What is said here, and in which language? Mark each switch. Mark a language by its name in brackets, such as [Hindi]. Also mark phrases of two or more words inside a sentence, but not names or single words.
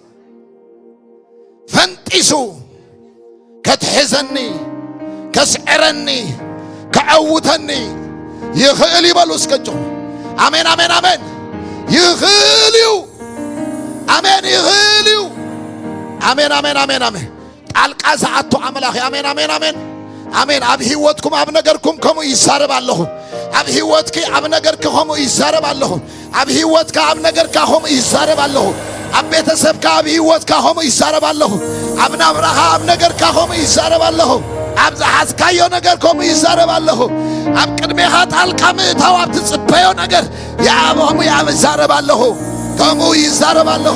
[Tigrinya] ፈንጢሱ ከትሕዘኒ ከስዕረኒ ከዓውተኒ ይኽእል ይበሉስከ አሜን አሜን አሜን ይኽእል እዩ አሜን ይኽእል እዩ አሜን አሜን አሜን አሜን ጣልቃ ዝኣቱ ኣምላኽ አሜን አሜን አሜን አሜን ኣብ ህይወትኩም ኣብ ነገርኩም ከምኡ ይዛረብ ኣለኹ ኣብ ህይወትኪ ኣብ ነገርኪ ከምኡ ይዛረብ ኣለኹ ኣብ ህይወትካ ኣብ ነገርካ ከምኡ ይዛረብ ኣለኹ ኣብ ቤተሰብካ ኣብ ህይወትካ ከምኡ ይዛረብ ኣለኹ ኣብ ናብራኻ ኣብ ነገርካ ከምኡ ይዛረብ ኣለኹ ኣብ ዝሓዝካዮ ነገር ከምኡ ይዛረብ ኣለኹ ኣብ ቅድሜኻ ጣልቃ ምእታው ኣብ ትጽበዮ ነገር ከምኡ ይዛረብ ኣለኹ ከምኡ ይዛረብ ኣለኹ